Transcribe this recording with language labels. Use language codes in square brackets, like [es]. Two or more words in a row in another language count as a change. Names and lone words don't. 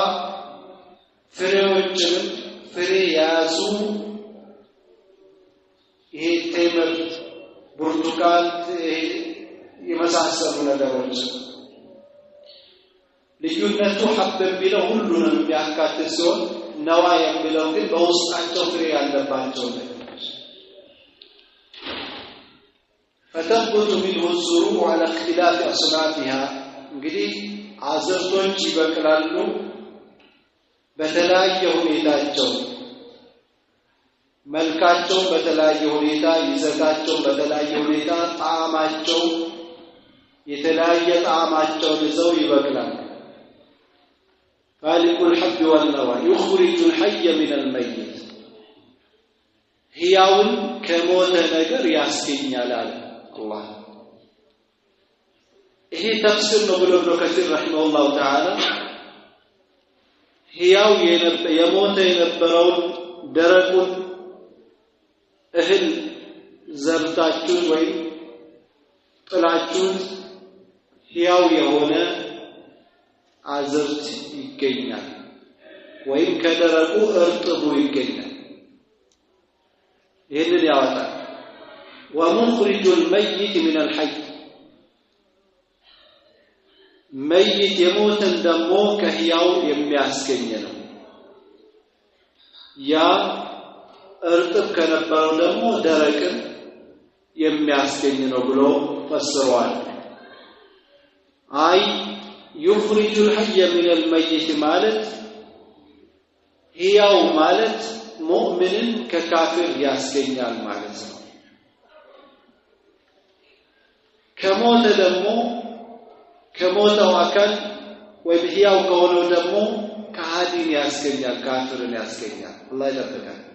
[am] ፍሬዎችን ፍሬ ያዙ ይሄ ቴምር ብርቱካን የመሳሰሉ ነገሮች ልዩነቱ ሐብ ቢለው ሁሉንም ያካትት ሲሆን ነዋ የሚለው ግን በውስጣቸው ፍሬ ያለባቸው ነገሮች [ar] فتنبت منه الزروع على اختلاف أصنافها [am] እንግዲህ አዘርቶች ይበቅላሉ በተለያየ ሁኔታቸው፣ መልካቸው በተለያየ ሁኔታ፣ ይዘታቸው በተለያየ ሁኔታ፣ ጣዕማቸው የተለያየ ጣዕማቸው ይዘው ይበቅላሉ። [ar] خالق الحب والنوى يخرج الحي من الميت [am] ሕያውን ከሞተ ነገር ያስገኛል አለ አላህ። ይሄ ተፍሲር ነው ብሎ ነው ከሲር [ar] رحمه الله تعالى [am] ሕያው የሞተ የነበረውን ደረቁን እህል ዘርታችሁ ወይ ጥላችሁ ሕያው የሆነ አዝርት ይገኛል ወይም ከደረቁ እርጥቡ ይገኛል። ይሄንን ያወጣል። [ar] ومخرج الميت من الحي ميت يموت [am] ደሞ ከሕያው የሚያስገኝ ነው። ያ እርጥብ ከነበረው ደግሞ ደረቅን የሚያስገኝ ነው ብሎ ፈስሯል። አይ [ar] يخرج الحي من الميت [am] ማለት ሕያው ማለት ሙእሚንን ከካፊር ያስገኛል ማለት ነው። ከሞተ ደግሞ ከሞተው አካል ወይ ሕያው ከሆነው ደግሞ ከሃዲን ያስገኛል፣ ካፊርን ያስገኛል። አላህ ይጠብቀን።